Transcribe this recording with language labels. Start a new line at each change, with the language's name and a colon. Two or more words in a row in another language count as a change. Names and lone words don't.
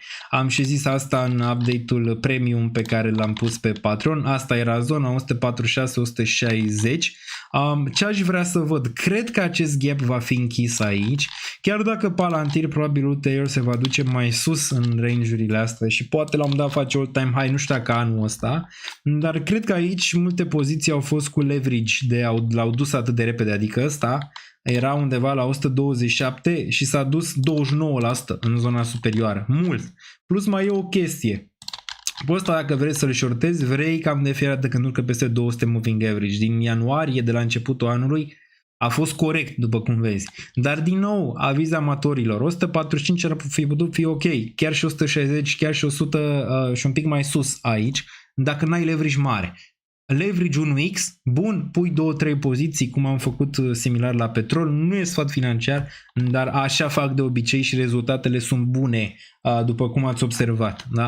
Romanian: Am și zis asta în update-ul premium pe care l-am pus pe Patreon. Asta era zona 146-160. Ce aș vrea să văd? Cred că acest gap va fi închis aici, chiar dacă Palantir probabil ulterior se va duce mai sus în range-urile astea și poate la un dat face
English: all-time high,
Romanian: nu știu dacă anul ăsta, dar cred că aici multe poziții au fost cu leverage, l-au dus atât de repede, adică ăsta era undeva la 127 și s-a dus 29% în zona superioară, mult. Plus mai e o chestie. Pe ăsta dacă vrei să-l shortezi, vrei cam de fiecare dată când urcă peste 200
English: moving average.
Romanian: Din ianuarie, de la începutul anului, a fost corect, după cum vezi. Dar din nou, aviz amatorilor, 145 ar fi putut fi ok, chiar și 160, chiar și 100 și un pic mai sus aici, dacă n-ai leverage mare. Leverage 1x, bun, pui 2-3 poziții, cum am făcut similar la petrol, nu e sfat financiar, dar așa fac de obicei și rezultatele sunt bune, după cum ați observat, da?